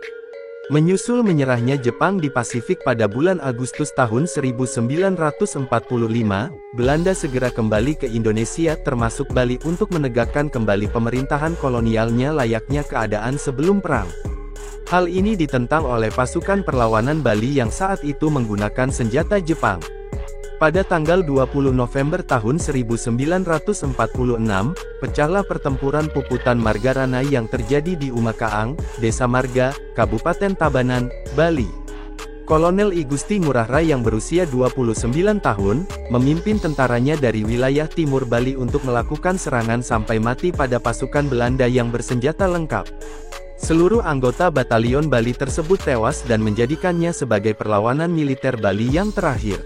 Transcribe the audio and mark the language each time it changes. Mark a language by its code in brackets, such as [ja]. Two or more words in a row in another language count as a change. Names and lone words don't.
[id] Menyusul menyerahnya Jepang di Pasifik pada bulan Agustus tahun 1945, Belanda segera kembali ke Indonesia termasuk Bali untuk menegakkan kembali pemerintahan kolonialnya layaknya keadaan sebelum perang. Hal ini ditentang oleh pasukan perlawanan Bali yang saat itu menggunakan senjata Jepang. Pada tanggal 20 November tahun 1946, pecahlah pertempuran Puputan Margarana yang terjadi di Umakaang, Desa Marga, Kabupaten Tabanan, Bali. Kolonel I Gusti Ngurah Rai yang berusia 29 tahun, memimpin tentaranya dari wilayah timur Bali untuk melakukan serangan sampai mati pada pasukan Belanda yang bersenjata lengkap. Seluruh anggota Batalion Bali tersebut tewas dan menjadikannya sebagai perlawanan militer Bali yang terakhir.